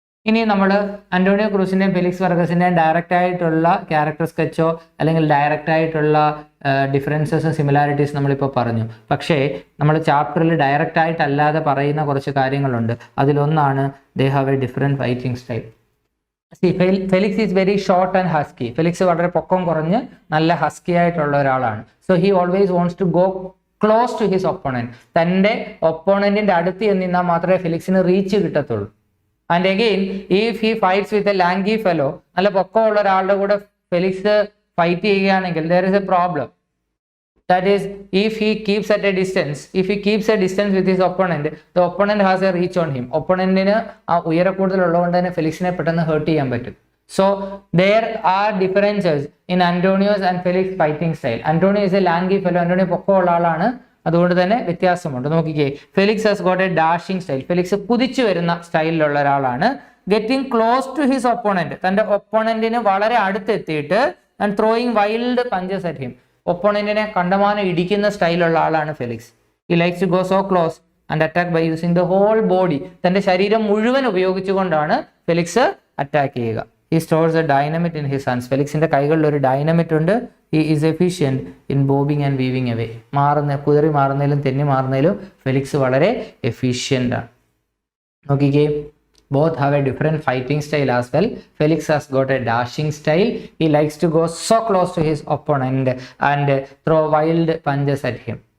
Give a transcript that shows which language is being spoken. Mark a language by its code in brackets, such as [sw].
[ml] ഇനി നമ്മൾ Antonio ക്രൂസിൻ്റെയും Felix വർഗസിൻ്റെയും direct ആയിട്ടുള്ള ക്യാരക്ടർ സ്കെച്ചോ അല്ലെങ്കിൽ ഡയറക്റ്റ് ആയിട്ടുള്ള ഡിഫറൻസസും സിമിലാരിറ്റീസ് നമ്മളിപ്പോൾ പറഞ്ഞു. പക്ഷേ നമ്മൾ ചാപ്റ്ററിൽ ഡയറക്റ്റ് ആയിട്ടല്ലാതെ പറയുന്ന കുറച്ച് കാര്യങ്ങളുണ്ട്. അതിലൊന്നാണ് [en] They have a different fighting style. See, Felix is very short and husky. [ml] Felix വളരെ പൊക്കം കുറഞ്ഞ് നല്ല ഹസ്കി ആയിട്ടുള്ള ഒരാളാണ്. [en] So he always wants to go close to his opponent. [ml] തൻ്റെ ഒപ്പോണന്റിന്റെ അടുത്ത് നിന്നാൽ മാത്രമേ ഫെലിക്സിന് റീച്ച് കിട്ടത്തുള്ളൂ. [en] And again, if he fights with a lanky fellow, [ml] നല്ല പൊക്കമുള്ള ഒരാളുടെ കൂടെ ഫെലിക്സ് ഫൈറ്റ് ചെയ്യുകയാണെങ്കിൽ [en] there is a problem. That is, if he keeps at a distance, if he keeps a distance with his opponent, the opponent has a reach on him. [ml] ഒപ്പോണന്റിന് ആ ഉയര കൂടുതലുള്ളതുകൊണ്ട് തന്നെ ഫെലിക്സിനെ പെട്ടെന്ന് heart ചെയ്യാൻ പറ്റും. [en] So there are differences in Antonio's and Felix fighting style. Antonio is a lanky fellow. [ml] Antonio പൊക്കമുള്ള ആളാണ്, അതുകൊണ്ട് തന്നെ വ്യത്യാസമുണ്ട്. നോക്കിക്കേ, [en] Felix has got a dashing style. [ml] Felix കുതിച്ചു വരുന്ന സ്റ്റൈലിലുള്ള ഒരാളാണ്. [en] getting close to his opponent, [ml] തന്റെ ഒപ്പോണന്റിന് വളരെ അടുത്തെത്തിയിട്ട് [en] and throwing wild punches at him, [ml] ഒപ്പോണന്റിനെ കണ്ടമാനം ഇടിക്കുന്ന സ്റ്റൈലുള്ള ആളാണ് Felix. [en] He likes to go so close and attack by using the whole body. [ml] തന്റെ ശരീരം മുഴുവൻ ഉപയോഗിച്ചുകൊണ്ടാണ് ഫെലിക്സ് അറ്റാക്ക് ചെയ്യുക. [en] He stores a dynamite in his hands. [ml] ഫെലിക്സിന്റെ കൈകളിൽ ഒരു ഡൈനമിറ്റ് ഉണ്ട്. [en] He is efficient in bobbing and weaving away. [ml] കുതിറി മാറുന്നതിലും തെന്നി മാറുന്നതിലും Felix വളരെ എഫിഷ്യൻ്റ് ആണ്. [en] നോക്കിക്കേ, both have a different fighting style as well. Felix has got a dashing style. He likes to go so close to his opponent and throw wild punches at him.